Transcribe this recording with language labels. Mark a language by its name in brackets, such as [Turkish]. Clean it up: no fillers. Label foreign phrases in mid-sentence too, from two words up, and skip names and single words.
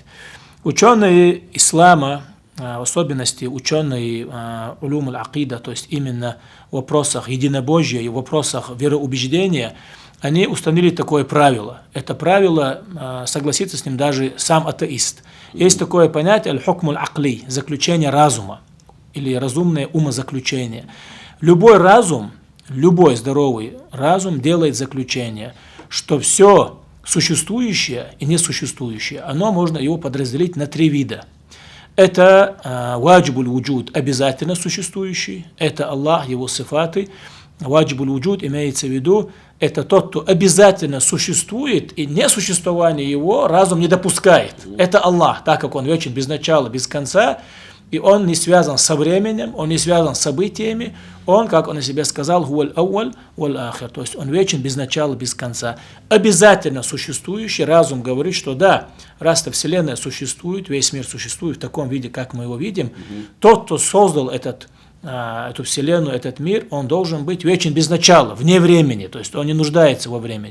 [Russian] Ученые ислама, в особенности ученые [Arabic] علوم العقيدة, [Russian] то есть именно в вопросах единобожия и в вопросах вероубеждения, они установили такое правило. Это правило, согласится с ним даже сам атеист. Есть такое понятие [Arabic] الحكم العقلي, [Russian] заключение разума или разумное умозаключение. Любой разум, любой здоровый разум делает заключение, что все существующее и несуществующее, оно можно его подразделить на три вида. Это [Arabic] واجب الوجود, [Russian] обязательно существующий, это Аллах, его сифаты. [Arabic] واجب الوجود [Russian] имеется в виду, это тот, кто обязательно существует, и несуществование его разум не допускает. Это Аллах, так как он вечен, без начала, без конца, и он не связан со временем, он не связан с событиями, он, как он о себе сказал, [Arabic] هو الأول والآخر, [Russian] то есть он вечен, без начала, без конца. Обязательно существующий разум говорит, что да, раз-то Вселенная существует, весь мир существует в таком виде, как мы его видим, тот, кто создал эту Вселенную, этот мир, он должен быть вечен без начала, вне времени, то есть он не нуждается во времени.